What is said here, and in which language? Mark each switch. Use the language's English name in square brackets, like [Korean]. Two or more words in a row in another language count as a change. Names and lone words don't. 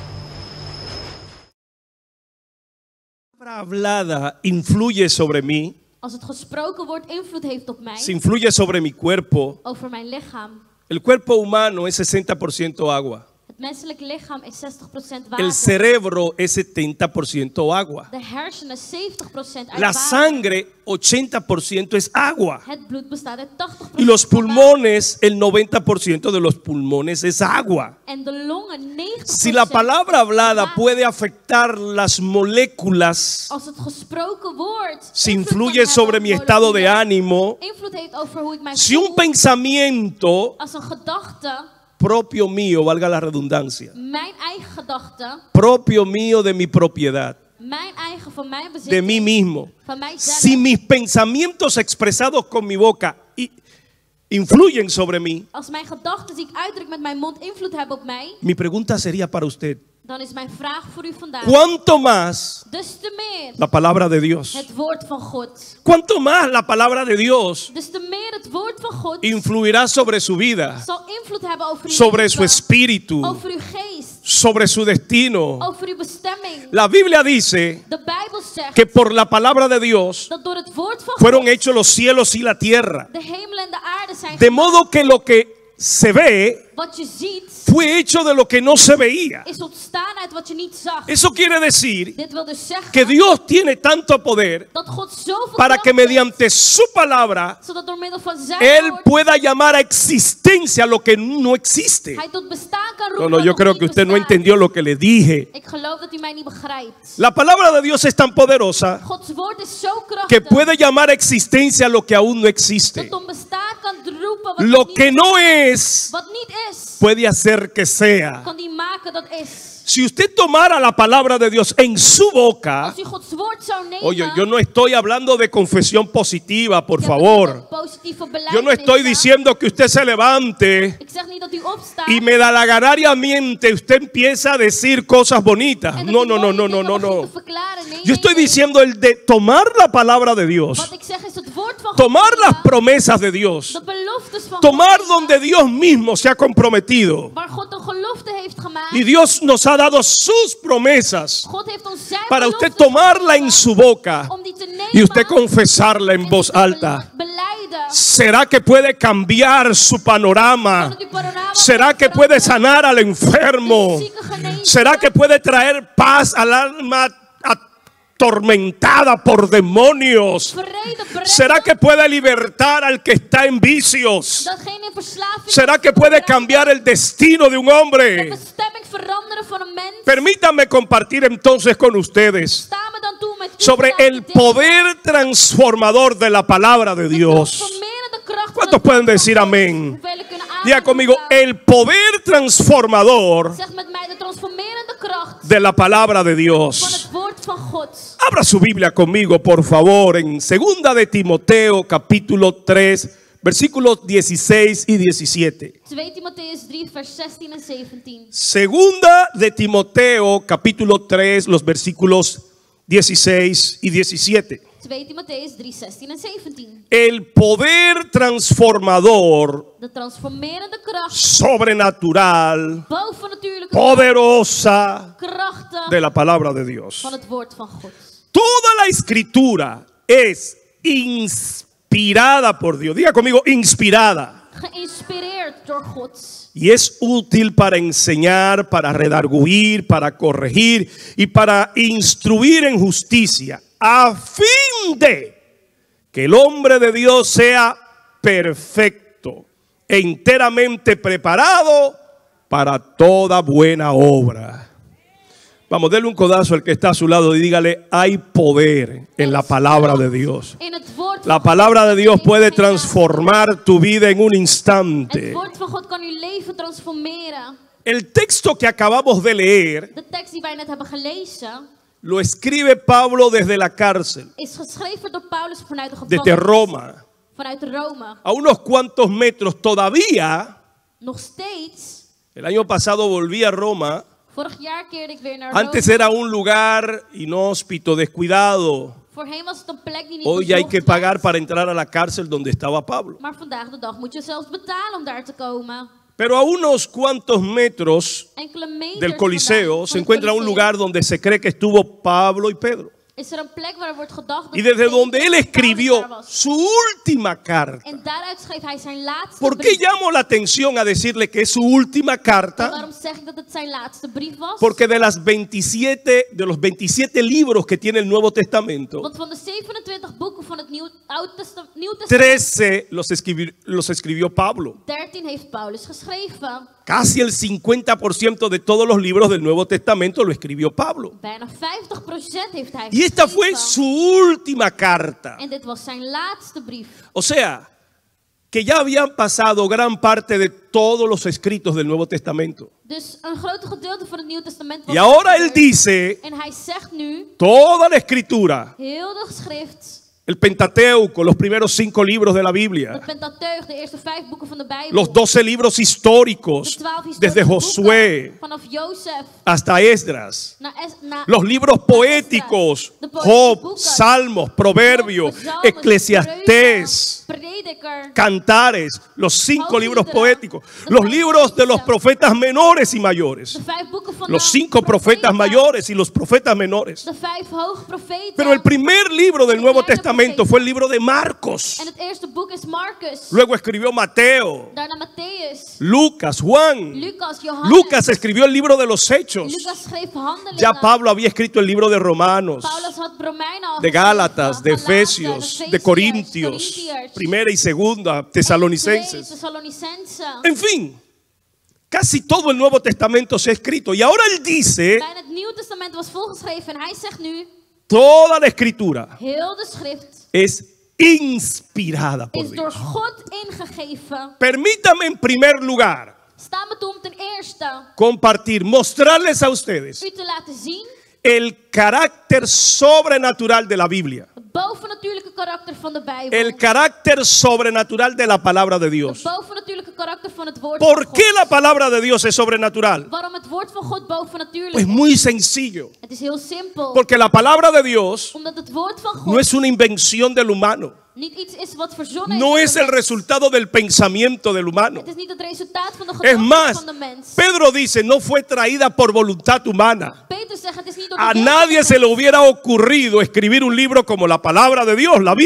[Spanish] palabra hablada influye sobre mí, [Dutch] Als het gesproken woord invloed heeft op mij, [Spanish] se influye sobre mi cuerpo, [Dutch] over mijn lichaam. [Spanish] el cuerpo humano es 60% agua. [Dutch] Het menselijk lichaam is 60% [Spanish] El [Dutch] water. [Spanish] cerebro es 70% agua. [Dutch] De hersenen 70% uit [Spanish] La [Dutch] water. [Spanish] sangre, 80% es agua. [Dutch] Het bloed bestaat uit 80% [Spanish] Y los [Dutch] van water. [Spanish] pulmones, el 90% de los pulmones es agua. [Dutch] En de longen 90%. [Spanish] Si la palabra hablada [Dutch] water. [Spanish] puede afectar las moléculas, [Dutch] Als het gesproken woord [Spanish] si [Dutch] invloed [Spanish] influye [Dutch] kan [Spanish] sobre [Dutch] hebben [Spanish] mi [Dutch] op [Spanish] estado de [Dutch] moleculen, [Spanish] ánimo, [Dutch] invloed heeft over hoe ik mij [Spanish] si un [Dutch] voel, [Spanish] pensamiento [Dutch] als een gedachte, [Spanish] propio mío, valga la redundancia, [Dutch] mijn eigen gedachte, [Spanish] propio mío de mi propiedad, [Dutch] mijn eigen van mijn [Spanish] de [Dutch] bezitting, [Spanish] mí mismo, [Dutch] van mijzelf, [Spanish] si mis pensamientos expresados con mi boca influyen sobre mí, [Dutch] als mijn gedachten die ik uitdruk met mijn mond invloed hebben op mij, [Spanish] mi pregunta sería para usted, [Dutch] dan is mijn vraag voor u vandaag, [Spanish] ¿cuánto más [Dutch] des te meer [Spanish] la palabra de Dios? [Dutch] het woord van God, [Spanish] ¿Cuánto más la palabra de Dios [Dutch] des te meer het woord van God [Spanish] influirá sobre su vida, [Dutch] zal invloed hebben over uw [Spanish] sobre su [Dutch] leven, [Spanish] espíritu, [Dutch] over uw geest, [Spanish] sobre su destino? [Dutch] over uw bestemming. [Spanish] La Biblia dice [Dutch] De Bijbel zegt [Spanish] que por la palabra de Dios [Dutch] dat door het woord van [Spanish] fueron [Dutch] God [Spanish] hechos los cielos y la tierra. [Dutch] de hemel en de aarde zijn [Spanish] De [Dutch] gemaakt. [Spanish] modo que lo que se ve [Dutch] Wat je ziet [Spanish] fue hecho de lo que no se veía. [Dutch] is ontstaan uit wat je niet zag. [Spanish] Eso quiere decir [Dutch] Dit wil dus zeggen [Spanish] que Dios tiene tanto poder [Dutch] dat God zoveel [Spanish] para [Dutch] kracht [Spanish] que mediante su palabra [Dutch] heeft, zodat door middel van zijn [Spanish] Él [Dutch] woord [Spanish] pueda llamar a existencia lo que no existe. [Dutch] hij tot bestaan kan [Spanish] No, [Dutch] roepen. [Spanish] no, [Dutch] wat [Spanish] yo [Dutch] nog [Spanish] creo [Dutch] niet [Spanish] que usted no [Dutch] bestaat. [Spanish] entendió lo que le dije. [Dutch] Ik geloof dat u mij niet begrijpt. [Spanish] La palabra de Dios es tan poderosa [Dutch] Gods woord is zo [Spanish] que [Dutch] krachtig [Spanish] puede llamar a existencia lo que aún no existe. [Dutch] dat om bestaan kan roepen wat, [Spanish] Lo [Dutch] nog niet [Spanish] que no [Dutch] bestaat. [Spanish] es [Dutch] Wat niet is, [Spanish] puede hacer que sea. [Dutch] kan die maken dat is. [Spanish] Si usted tomara la palabra de Dios en su boca, [Dutch] Als u Gods woord zou nemen, [Spanish] oye, yo no estoy hablando de confesión positiva, por [Dutch] ik heb het [Spanish] favor. [Dutch] niet over positieve [Spanish] Yo no estoy [Dutch] belijdenis, [Spanish] diciendo que usted se levante [Dutch] ik zeg niet dat u opstaat [Spanish] y medalaganariamente usted empieza a decir cosas bonitas. [Dutch] en dat [Spanish] No, [Dutch] u [Spanish] no, no, [Dutch] mooie [Spanish] no, no, [Dutch] dingen [Spanish] no, [Dutch] begint [Spanish] no. [Dutch] te verklaren. Nee, [Spanish] Yo estoy [Dutch] nee. [Spanish] diciendo el de tomar la palabra de Dios, [Dutch] Wat ik zeg is het woord van [Spanish] tomar [Dutch] God [Spanish] las [Dutch] nemen, [Spanish] promesas de Dios, [Dutch] de beloftes van [Spanish] tomar [Dutch] God [Spanish] donde Dios mismo se ha comprometido. [Dutch] waar God een gelofte heeft gemaakt. [Spanish] Y Dios nos ha dado sus promesas [Dutch] God heeft ons zijn [Spanish] para usted [Dutch] beloftes [Spanish] tomarla en [Dutch] gegeven [Spanish] su boca [Dutch] om die te nemen [Spanish] y usted confesarla en [Dutch] en [Spanish] voz [Dutch] te [Spanish] alta. [Dutch] belijden. [Spanish] ¿Será que puede cambiar su panorama? [Dutch] Zodat uw panorama [Spanish] ¿Será [Dutch] kan [Spanish] que puede [Dutch] veranderen, [Spanish] sanar al enfermo? [Dutch] de zieke genezen, [Spanish] ¿Será que puede traer paz al alma atormentada por demonios? [Dutch] vrede brengen, [Spanish] ¿Será que puede libertar al que está en vicios? [Dutch] datgene in verslaving [Spanish] ¿Será que [Dutch] kan [Spanish] puede [Dutch] brengen, [Spanish] cambiar el destino de un [Dutch] de [Spanish] hombre? [Dutch] bestemming veranderen van een mens? [Spanish] Permítanme compartir entonces con ustedes [Dutch] Sta me dan toe met u [Spanish] sobre [Dutch] vandaag [Spanish] el [Dutch] te delen, [Spanish] poder transformador de la palabra de [Dutch] de [Spanish] Dios. [Dutch] transformerende kracht van [Spanish] ¿Cuántos [Dutch] het [Spanish] pueden [Dutch] woord van [Spanish] decir [Dutch] God? [Spanish] amén? [Dutch] Hoeveel kunnen [Spanish] Diga [Dutch] amen [Spanish] conmigo, [Dutch] roepen? [Spanish] el poder transformador [Dutch] Zeg met mij de transformerende kracht [Spanish] de la palabra de [Dutch] van [Spanish] Dios. [Dutch] het woord van God. [Spanish] Abra su Biblia conmigo, por favor, en 2 de Timoteo, capítulo 3, versículos 16 y 17. [Dutch] 2 Timotheus 3 vers 16 en 17. [Spanish] Segunda de Timoteo, capítulo 3, los versículos 16 y 17. [Dutch] 2 Timotheus 3, 16 en 17. [Spanish] El poder transformador, [Dutch] De transformerende kracht, [Spanish] sobrenatural, [Dutch] bovennatuurlijke kracht, [Spanish] poderosa [Dutch] krachten [Spanish] de la palabra de Dios. [Dutch] van het woord van God. [Spanish] Toda la escritura es inspirada por Dios. Diga conmigo, inspirada. [Dutch] Geïnspireerd door God. [Spanish] Y es útil para enseñar, para redarguir, para corregir y para instruir en justicia, a fin de que el hombre de Dios sea perfecto e enteramente preparado para toda buena obra. Vamos, denle un codazo al que está a su lado y dígale, hay poder en la palabra de Dios. [Dutch] In het woord [Spanish] La [Dutch] van [Spanish] palabra de [Dutch] God [Spanish] Dios puede [Dutch] leven gaan. [Spanish] transformar tu vida en un [Dutch] Het [Spanish] instante. [Dutch] woord van God kan uw leven transformeren. [Spanish] El texto que acabamos de leer [Dutch] De tekst die wij net hebben gelezen [Spanish] lo escribe Pablo desde la cárcel, [Dutch] is geschreven door Paulus vanuit de [Spanish] desde [Dutch] gevangenis. [Spanish] Roma, [Dutch] Vanuit Rome. [Spanish] a unos cuantos metros. Todavía, [Dutch] Nog steeds. [Spanish] el año pasado volví a Roma. [Dutch] Vorig jaar keerde ik weer naar [Spanish] Antes [Dutch] Rome. [Spanish] era un lugar inhóspito, descuidado. [Dutch] Voorheen was het een plek die niet [Spanish] Hoy hay [Dutch] bezocht [Spanish] que pagar [Dutch] werd. [Spanish] para entrar a la cárcel donde estaba Pablo. [Dutch] Maar vandaag de dag moet je zelfs betalen om daar te komen. [Spanish] Pero a unos cuantos metros [Dutch] Enkele meters [Spanish] del Coliseo [Dutch] vandaan [Spanish] se [Dutch] van het [Spanish] encuentra un [Dutch] Coliseum [Spanish] lugar donde se cree que estuvo Pablo y Pedro. [Dutch] is er een plek waar er wordt gedacht dat [Spanish] Y desde [Dutch] Petrus [Spanish] donde él [Dutch] Paulus daar [Spanish] escribió [Dutch] was. [Spanish] su última carta. [Dutch] En daaruit schreef hij zijn laatste [Spanish] ¿Por qué [Dutch] brief. [Spanish] llamo la atención a decirle que es su última [Dutch] En [Spanish] carta? [Dutch] waarom zeg ik dat het zijn laatste brief was? [Spanish] Porque de los 27 libros que tiene el Nuevo Testamento, [Dutch] Want van de 27 boeken van het Nieuw Testament, [Spanish] 13 los escribió Pablo. [Dutch] 13 heeft Paulus geschreven. [Spanish] Casi el 50% de todos los libros del Nuevo Testamento lo escribió Pablo. [Dutch] Bijna 50% heeft hij [Spanish] Y esta fue [Dutch] geschreven. [Spanish] su última carta. [Dutch] En dit was zijn laatste brief. [Spanish] O sea, que ya habían pasado gran parte de todos los escritos del Nuevo Testamento. [Dutch] Dus een groot gedeelte van het Nieuw Testament was [Spanish] Y ahora él [Dutch] gebeurd. [Spanish] dice, [Dutch] En hij zegt nu, [Spanish] toda la escritura, [Dutch] heel de geschrift, [Spanish] el Pentateuco, los primeros 5 libros de la [Dutch] het [Spanish] Biblia, [Dutch] Pentateuch, de eerste 5 boeken van de Bijbel, [Spanish] los 12 libros [Dutch] de [Spanish] históricos, [Dutch] 12 historische [Spanish] desde Josué [Dutch] boeken, vanaf Jozef [Spanish] hasta Esdras, [Dutch] naar [Spanish] los libros poéticos, [Dutch] de poëtische [Spanish] Job, [Dutch] boeken, [Spanish] Salmos, Proverbios, [Dutch] Psalmen, [Spanish] Eclesiastés, [Dutch] Spreuken, Prediker, [Spanish] Cantares, los 5 libros [Dutch] Hoofdliederen, [Spanish] poéticos, [Dutch] de [Spanish] los [Dutch] 5 [Spanish] libros de los [Dutch] profeten, [Spanish] profetas menores y mayores, [Dutch] de 5 boeken van [Spanish] los [Dutch] de [Spanish] 5 profetas [Dutch] profeten, [Spanish] mayores y los profetas menores. [Dutch] de 5 hoge profeten. [Spanish] Pero el primer libro del Nuevo [Dutch] kleine [Spanish] Testamento [Dutch] profeten. [Spanish] fue el libro de Marcos. [Dutch] En het eerste boek is Marcus, [Spanish] Luego escribió Mateo, [Dutch] daarna Matthäus, [Spanish] Lucas, Juan. [Dutch] Lucas, Johannes. [Spanish] Lucas escribió el libro de los Hechos. [Dutch] Lucas schreef Handelingen. [Spanish] Ya Pablo había escrito el libro de Romanos, [Dutch] Paulus had Romeinen al [Spanish] de [Dutch] geschreven, [Spanish] Gálatas, de [Dutch] Galaten, [Spanish] Efesios, de Corintios, [Dutch] Corintiërs, [Spanish] primera y segunda, [Dutch] en [Spanish] Tesalonicenses. [Dutch] Thessalonicense. [Spanish] En fin, casi todo el Nuevo Testamento se ha escrito. Y ahora él dice, [Dutch] Bijna het Nieuw Testament was volgeschreven en hij zegt nu, [Spanish] toda la escritura [Dutch] heel de schrift [Spanish] es inspirada por [Dutch] is door [Spanish] Dios. [Dutch] God ingegeven. [Spanish] Permítame en primer lugar [Dutch] Sta me toe om ten eerste [Spanish] compartir, mostrarles a ustedes [Dutch] u te laten zien [Spanish] el carácter sobrenatural de la Biblia, [Dutch] het bovennatuurlijke karakter van de Bijbel. [Spanish] el carácter sobrenatural de la palabra de [Dutch] Het [Spanish] Dios. [Dutch] bovennatuurlijke karakter van het woord [Spanish] ¿Por [Dutch] van God. [Spanish] qué la palabra de Dios es sobrenatural? [Dutch] Waarom het woord van God bovennatuurlijk [Spanish] Pues [Dutch] is? [Spanish] muy sencillo, [Dutch] Het is heel simpel. [Spanish] porque la palabra de Dios [Dutch] Omdat het woord van God [Spanish] no es una invención del humano, [Dutch] niet iets is wat verzonnen [Spanish] no [Dutch] is [Spanish] es [Dutch] door [Spanish] el [Dutch] de mens. [Spanish] resultado del pensamiento del humano. [Dutch] Het is niet het resultaat van de [Spanish] Es [Dutch] gedachten [Spanish] más, [Dutch] van de mens. [Spanish] Pedro dice, no fue traída por voluntad humana. [Dutch] Peter zegt, het is niet door de [Spanish] A [Dutch] wil [Spanish] nadie [Dutch] van de [Spanish] se le [Dutch] mens. [Spanish] hubiera ocurrido escribir un libro como la palabra de Dios, la